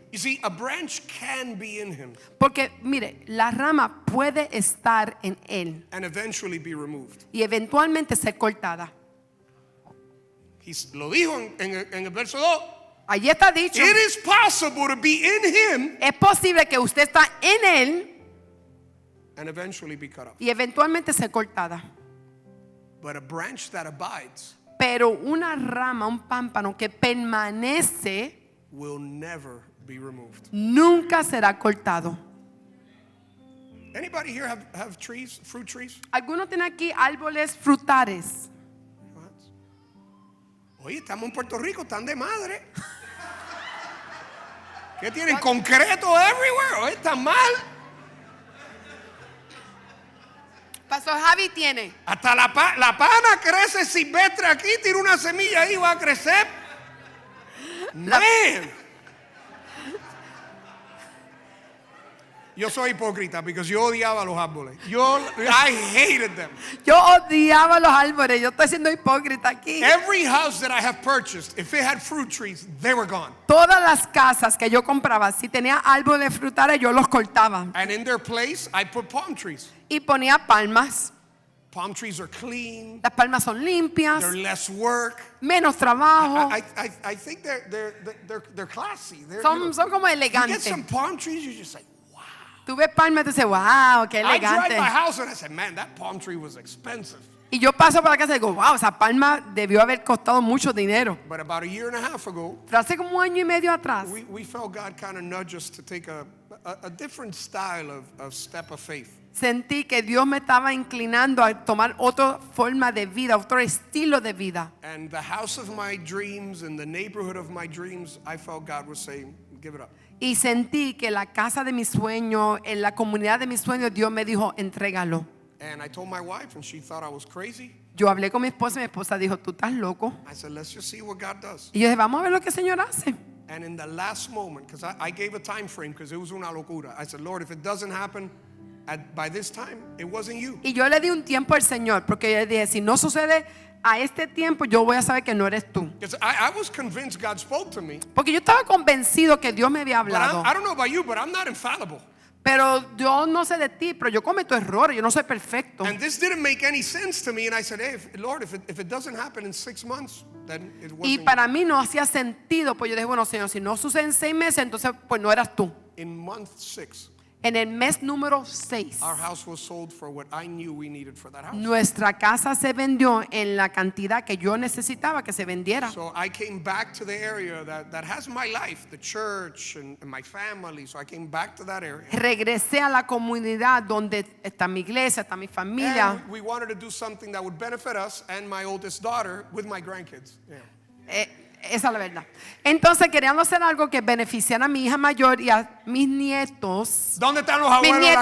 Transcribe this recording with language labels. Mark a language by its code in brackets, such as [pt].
[en] You see, a branch can be in him [es] Porque mire, la rama puede estar en él [en] and eventually be removed. [es] y eventualmente ser cortada. Lo dijo en el verso 2. Allí está dicho. [en] It is possible to be in him [es] Es posible que usted está en él [en] and eventually be cut off. [es] y eventualmente ser cortada. [en] But a branch that abides [es] Pero una rama, un pámpano que permanece, [en] will never be removed. [es] nunca será cortado. [en] Anybody here have trees, fruit trees? [es] ¿Alguno tiene aquí árboles frutales? Oye, estamos en Puerto Rico, están de madre. ¿Qué tienen? Concreto everywhere. Oye, están mal. Pastor Javi tiene. Hasta la pana crece silvestre aquí, tira una semilla ahí y va a crecer. Man. Yo soy hipócrita porque yo odiaba los árboles. [en] I hated them. [es] Yo odiaba los árboles. Yo estoy siendo hipócrita aquí. [en] Every house that I have purchased, if it had fruit trees, they were gone. [es] Todas las casas que yo compraba, si tenía árboles frutales, yo los cortaba. [en] And in their place, I put palm trees. [es] Y ponía palmas. [en] Palm trees are clean. [es] Las palmas son limpias, [en] They're less work. [es] menos trabajo. [en] I think they're classy. [es] Son como [en] You get [es] elegantes. [en] some palm trees, you're just like, wow. [es] Tú ves palmas y dices, wow, qué [en] I drive my house and I said, man, that palm tree was expensive. [es] Y yo paso por la casa y digo, wow, esa palma debió haber costado mucho dinero. [en] But about a year and a half ago, [es] Pero hace como 1 año y medio atrás, [en] we felt God kind of nudge us to take a different style of step of faith. [es] sentí que Dios me estaba inclinando a tomar otra forma de vida, otro estilo de vida. [en] And the house of my dreams and the neighborhood of my dreams, I felt God was saying, give it up. [es] Y sentí que la casa de mis sueños, en la comunidad de mis sueños, Dios me dijo, entrégalo. [en] And I told my wife, and she thought I was crazy. [es] Yo hablé con mi esposa y mi esposa dijo, tú estás loco. [en] I said, let's just see what God does. [es] Y yo dije, vamos a ver lo que el Señor hace. [en] And in the last moment, because I gave a time frame, because it was [es] una locura. [en] I said, Lord, if it doesn't happen by this time, it wasn't you. [es] Y yo le di un tiempo al Señor, porque yo le dije, si no sucede a este tiempo, yo voy a saber que no eres tú. [en] Because I was convinced God spoke to me. [es] Porque yo estaba convencido que Dios me había [en] But [es] hablado. [en] I don't know about you, but I'm not infallible. [es] Pero yo no sé de ti, pero yo cometo errores, yo no soy perfecto. [en] And this didn't make any sense to me. And I said, hey, Lord, if it doesn't happen in 6 months, then it [es] Y [en] wasn't [es] para mí no hacía sentido, pues yo dije, bueno, Señor, si no sucede en 6 meses, entonces pues no eras tú. [en] you. In month 6, [es] En el mes número 6, [en] our house was sold for what I knew we needed for that house. [es] nuestra casa se vendió en la cantidad que yo necesitaba que se vendiera. [en] So I came back to the area that has my life, the church and my family. So I came back to that area. [es] Regresé a la comunidad donde está mi iglesia, está mi familia. [en] And we wanted to do something that would benefit us and my oldest daughter with my grandkids. Yeah. [es] Esa es la verdad. Entonces queríamos hacer algo que beneficiara a mi hija mayor y a mis nietos. ¿Dónde están los abuelos de la